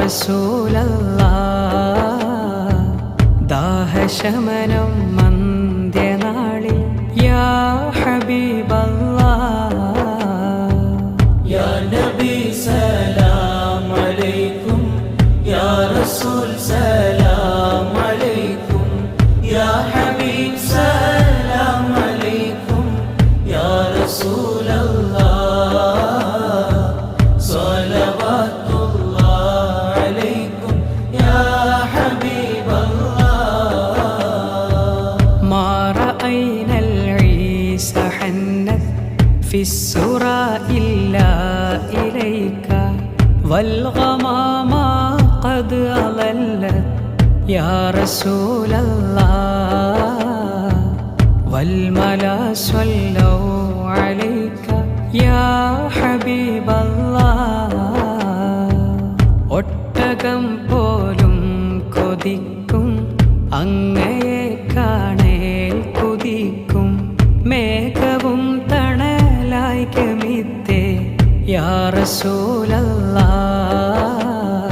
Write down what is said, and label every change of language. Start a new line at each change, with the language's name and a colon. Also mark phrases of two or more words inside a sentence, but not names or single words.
Arabic: رسول الله
Malayalam: ദാഹശമനം മന്ത്യനാളിൽ
Arabic: يا حبيب الله يا نبي سلام عليكم يا رسول سلام عليكم يا حبيب سلام عليكم يا رسول الله صلوات الله عليكم يا حبيب الله ما رأينا العيس حنت في السرى إلا إليك والغمام قد أضلت يا رسول الله والملا صلوا عليك يا حبيب الله.
Malayalam: ഒട്ടകം പോലും കൊതിക്കും അങ്ങയെ കാണേൽ കുതിക്കും. മേഘവും തണലായി ഗമിത്തേ
Arabic: يا رسول الله.